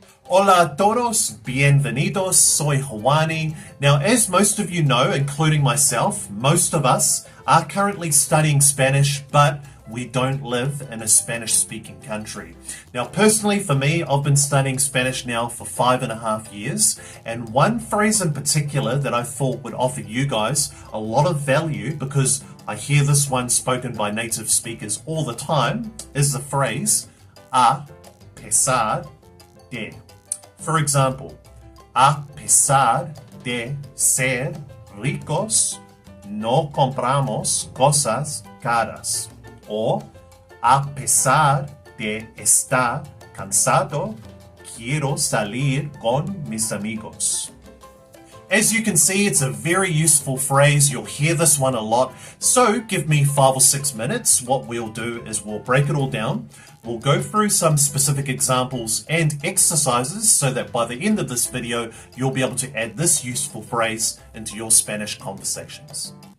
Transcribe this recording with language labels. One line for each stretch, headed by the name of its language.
Spanish: Hola a todos, bienvenidos, soy Hawani.
English: Now, as most of you know, including myself, most of us are currently studying Spanish, but we don't live in a Spanish-speaking country. Now, personally, for me, I've been studying Spanish now for 5.5 years, and one phrase in particular that I thought would offer you guys a lot of value, because I hear this one spoken by native speakers all the time, is the phrase, a pesar de. For example,
Spanish: a pesar de ser ricos, no compramos cosas caras. Or, a pesar de estar cansado, quiero salir con mis amigos.
English: As you can see, it's a very useful phrase. You'll hear this one a lot. So give me 5 or 6 minutes. What we'll do is we'll break it all down. We'll go through some specific examples and exercises so that by the end of this video, you'll be able to add this useful phrase into your Spanish conversations.